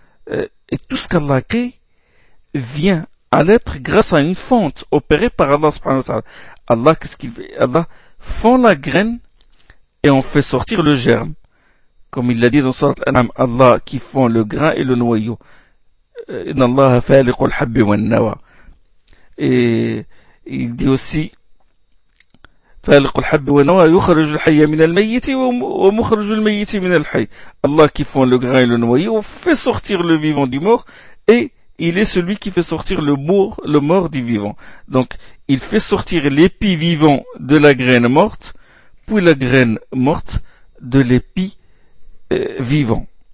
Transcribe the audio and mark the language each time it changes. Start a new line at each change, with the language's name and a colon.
French: Et tout ce qu'Allah crée vient à l'être grâce à une fente opérée par Allah subhanahu wa ta'ala. Allah, qu'est-ce qu'il fait? Allah fend la graine et en fait sortir le germe. Comme il l'a dit dans sourate Al-An'am, Allah qui fend le grain et le noyau.
Arabic: Inna Allah faliqu al-habbi wa an-nawa.
French: Et il dit aussi,
Arabic: فالق الحب والنوى يخرج الحي من الميت ومخرج الميت من الحي.
French: Allah qui font le grain et le noyau fait sortir le vivant du mort et il est celui qui fait sortir le mort du vivant. Donc il fait sortir l'épi vivant de la graine morte puis la graine morte de l'épi vivant.